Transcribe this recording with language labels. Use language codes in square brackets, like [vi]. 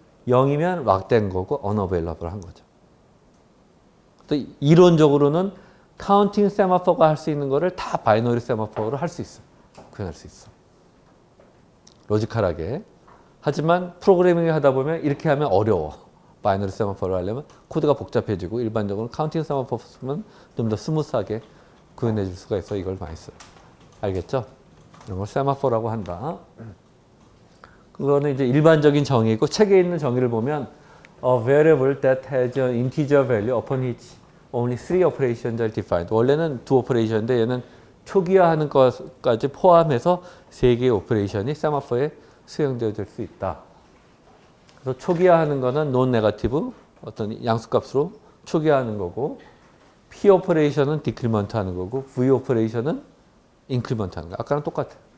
[ko] 0이면 락된 거고 unavailable 한 거죠. 또 이론적으로는 카운팅 세마포가 할 수 있는 거를 다 바이너리 세마포로 할 수 있어. 구현할 수 있어. 로지컬하게. 하지만 프로그래밍을 하다 보면 이렇게 하면 어려워. 바이너리 세마포를 하려면 코드가 복잡해지고 일반적으로 카운팅 세마포 쓰면 좀 더 스무스하게 구현해 줄 수가 있어. 이걸 많이 써요. 알겠죠? 이런 걸 세마포라고 한다. 그거는 이제 일반적인 정의이고 책에 있는 정의를 보면 [en] a variable that has an integer value upon which only 3 operations are defined. [ko] 원래는 2 오퍼레이션인데 얘는 초기화하는 것까지 포함해서 3개의 오퍼레이션이 세마포에 수행되어질 수 있다. 그래서 초기화하는 거는 논 네거티브 어떤 양수값으로 초기화하는 거고 P 오퍼레이션은 디크리먼트 하는 거고 V 오퍼레이션은 인크리먼트 하는 거. 아까랑 똑같아요.